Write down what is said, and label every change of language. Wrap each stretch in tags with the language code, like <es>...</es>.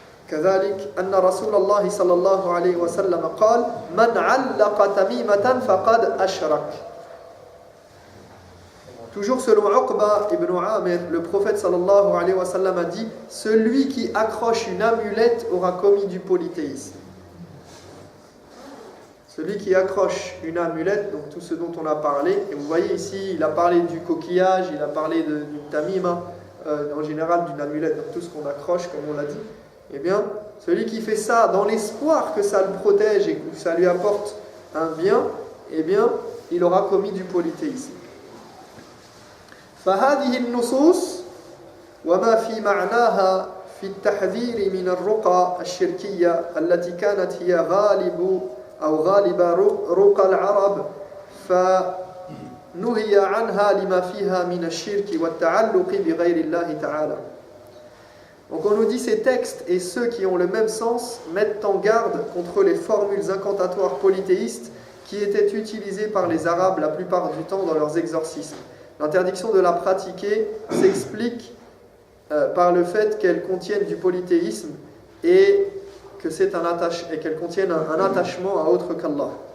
<ar>كذلك أن رسول الله صلى الله عليه وسلم قال من علق تميمة فقد أشرك.</ar> <fr>Toujours selon Uqba ibn Amir, le prophète</fr> <ar>sallallahu alayhi wa sallam</ar> <fr>a dit celui qui accroche une amulette aura commis du polythéisme. Celui qui accroche une amulette, donc tout ce dont on a parlé, et vous voyez ici, il a parlé du coquillage, il a parlé d'une tamima, en général d'une amulette, donc tout ce qu'on accroche, comme on l'a dit, eh bien, celui qui fait ça dans l'espoir que ça le protège et que ça lui apporte un bien, eh bien, il aura commis du polythéisme.</fr> <ar>فهذه النصوص وما في معناها في التحذير من الرقى الشركية التي كانت هي غالب رقى العرب فنهي عنها لما فيها من الشرك والتعلق بغير الله تعالى.</ar> <fr>Donc on nous dit ces textes et ceux qui ont le même sens mettent en garde contre les formules incantatoires polythéistes qui étaient utilisées par les Arabes la plupart du temps dans leurs exorcismes. L'interdiction de la pratiquer s'explique par le fait qu'elles contiennent du polythéisme et qu'elles contiennent un attachement à autre qu'Allah.</fr>